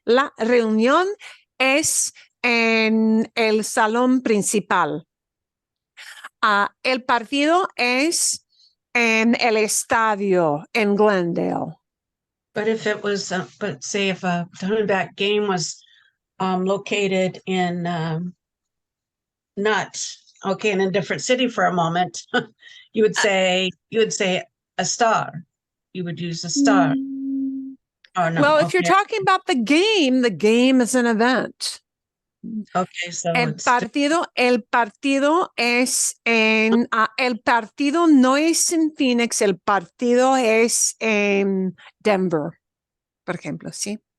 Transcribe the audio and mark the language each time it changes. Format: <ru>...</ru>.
<es>La reunión es en el salón principal. El partido es en el estadio en Glendale.</es> <en>But if it was, but say if a Diamondback game was located in not okay in a different city for a moment, you would say a star. You would use a star. Oh no. Well, if you're talking about the game is an event. Okay, so</en> <es>El partido es en, el partido no es en Phoenix, el partido es en Denver, por ejemplo, ¿sí?</es>